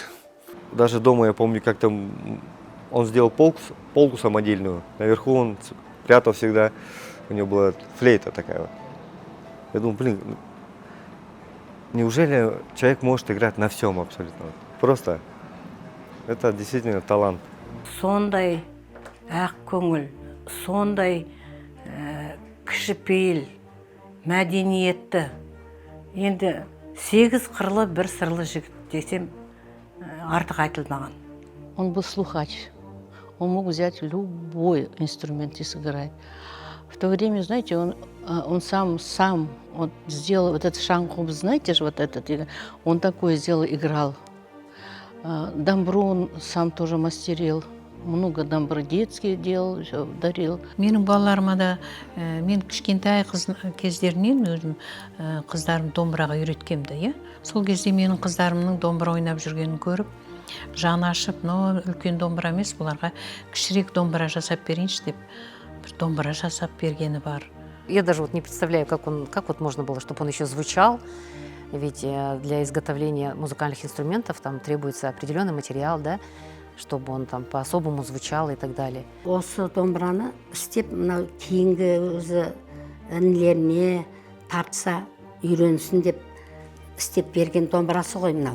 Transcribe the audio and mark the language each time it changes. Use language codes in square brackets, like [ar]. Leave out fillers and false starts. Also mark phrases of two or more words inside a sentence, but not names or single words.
[ru] Даже дома я помню, как там он сделал полку самодельную. Наверху он прятал всегда, у него была флейта такая вот. Я думаю, блин, неужели человек может играть на всем абсолютно? Просто это действительно талант. [kk] Сондай ақ көңіл, сондай кішіпейіл, мәдениетті. Енді 8 қырлы бір сырлы жігіт десем артық айтылмаған. [ru] Он был слухач. Он мог взять любой инструмент и сыграть. В то время, знаете, он сам вот сделал вот этот шанху, знаете же, вот этот, он такой сделал, играл. Дамбру он сам тоже мастерил. Много дамбры детские делал, все дарил. [kk] Менің балаларыма да, мен кішкентай кездерінен өзім қыздарым домбыраға үйреткемді, иә. Сол кезде менің қыздарымның домбыра ойнап жүргенін көріп, жаны ашып, но үлкен домбыра емес, бұларға кішірек домбыра жасап берейінші деп, бір домбыра жасап бергені бар. [ru] Я даже вот не представляю, как вот можно было, чтобы он еще звучал. Ведь для изготовления музыкальных инструментов там требуется определенный материал, да, чтобы он там по-особому звучал и так далее. [kk] Осы домбыраны істеп, мынау кейінгі өзі інілеріне тартса үйренсін деп істеп берген домбырасы ғой мынау.